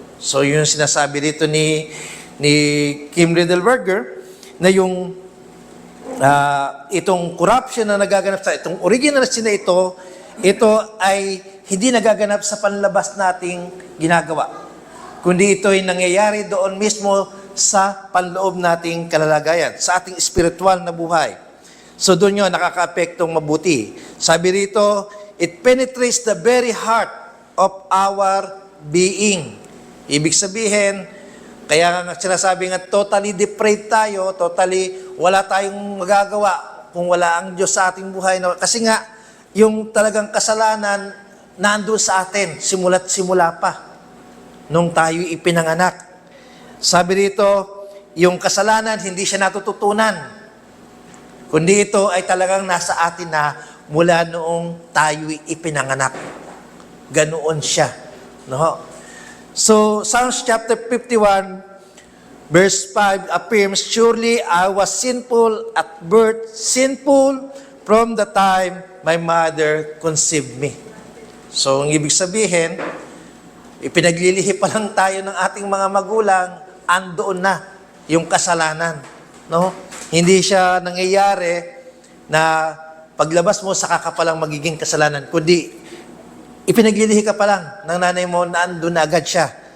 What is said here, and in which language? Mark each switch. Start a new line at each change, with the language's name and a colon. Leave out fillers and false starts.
Filipino: So yun yung sinasabi dito ni Kim Riddleberger, na yung itong corruption na nagaganap sa itong original sin na ito ay hindi nagaganap sa panlabas nating ginagawa, kundi ito ay nangyayari doon mismo sa panloob nating kalalagayan, sa ating spiritual na buhay. So doon yun, nakaka-apektong mabuti. Sabi rito,
English: it penetrates the very heart of our being.
Filipino: Ibig sabihin, kaya nga sinasabi nga, totally depraved tayo, totally wala tayong magagawa kung wala ang Diyos sa ating buhay. Kasi nga, yung talagang kasalanan, nandun sa atin, simula't simula pa, nung tayo ipinanganak. Sabi rito, yung kasalanan, hindi siya natututunan, kundi ito ay talagang nasa atin na mula noong tayo ipinanganak. Ganoon siya. No?
English: So, Psalms chapter 51, verse 5 affirms, surely I was sinful at birth, sinful from the time my mother conceived me.
Filipino: So, ang ibig sabihin, ipinaglilihi pa lang tayo ng ating mga magulang, andoon na yung kasalanan. No? Hindi siya nangyayari na paglabas mo, saka ka palang magiging kasalanan, kundi ipinaglilihi ka pa lang ng nanay mo na andun na agad siya.